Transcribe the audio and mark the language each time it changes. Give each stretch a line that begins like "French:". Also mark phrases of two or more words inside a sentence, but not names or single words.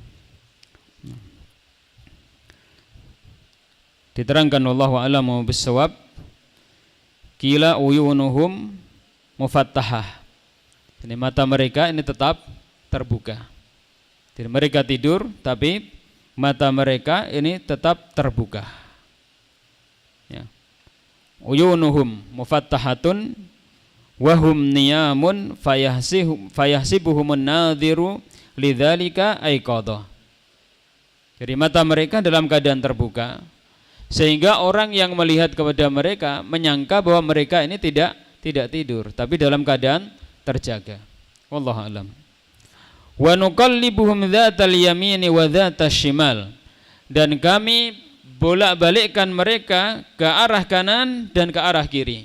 Indonesian: Diterangkan
Arabic: والله أعلم بالصواب، قيل عيونهم مفتحة,
Indonesian: jadi mata mereka ini tetap terbuka. Jadi mereka tidur tapi mata mereka ini tetap terbuka, ya.
Arabic: عيونهم مفتحة وهم نيام فيحسبهم الناظر لذلك أيقاظا.
Indonesian: Jadi mata mereka dalam keadaan terbuka, sehingga orang yang melihat kepada mereka menyangka bahwa mereka ini tidak tidur, tapi dalam keadaan terjaga.
Arabic: والله أعلم. ونقلبهم ذات اليمين وذات الشمال,
Indonesian: dan kami bolak-balikkan mereka ke arah kanan dan ke arah kiri.